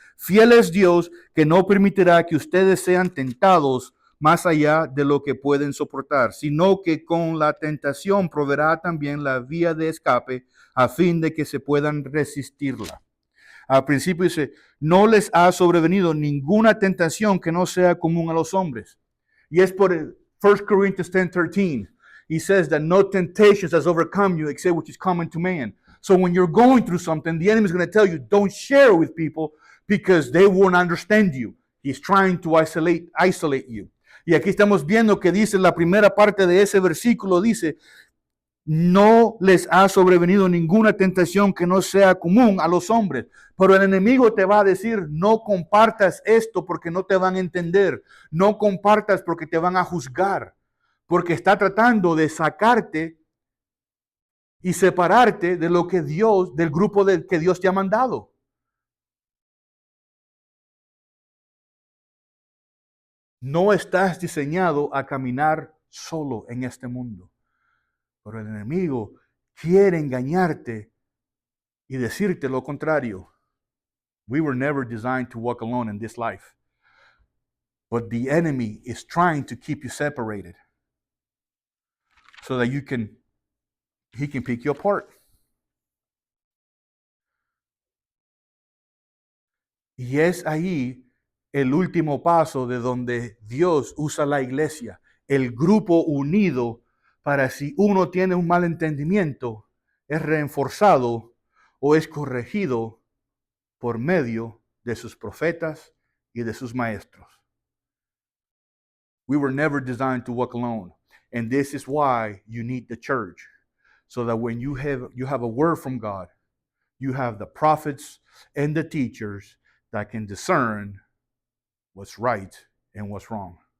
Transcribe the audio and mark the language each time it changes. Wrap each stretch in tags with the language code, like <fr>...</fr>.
<es>Fiel es Dios, que no permitirá que ustedes sean tentados más allá de lo que pueden soportar, sino que con la tentación proveerá también la vía de escape a fin de que se puedan resistirla. Al principio dice, no les ha sobrevenido ninguna tentación que no sea común a los hombres. Y es por 1 Corinthians 10:13.</es> <en>He says that no temptations has overcome you except which is common to man. So when you're going through something, the enemy is going to tell you, don't share with people because they won't understand you. He's trying to isolate you.</en> <es>Y aquí estamos viendo que dice la primera parte de ese versículo, dice, no les ha sobrevenido ninguna tentación que no sea común a los hombres. Pero el enemigo te va a decir, no compartas esto porque no te van a entender. No compartas porque te van a juzgar. Porque está tratando de sacarte y separarte de lo que Dios, del grupo que Dios te ha mandado. No estás diseñado a caminar solo en este mundo. Pero el enemigo quiere engañarte y decirte lo contrario.</es> <en>We were never designed to walk alone in this life. But the enemy is trying to keep you separated so that he can pick you apart.</en> <es>Y es ahí el último paso de donde Dios usa la iglesia, el grupo unido para si uno tiene un mal entendimiento, es reforzado o es corregido por medio de sus profetas y de sus maestros.</es> <en>We were never designed to walk alone. And this is why you need the church. So that when you have a word from God, you have the prophets and the teachers that can discern what's right and what's wrong.</en>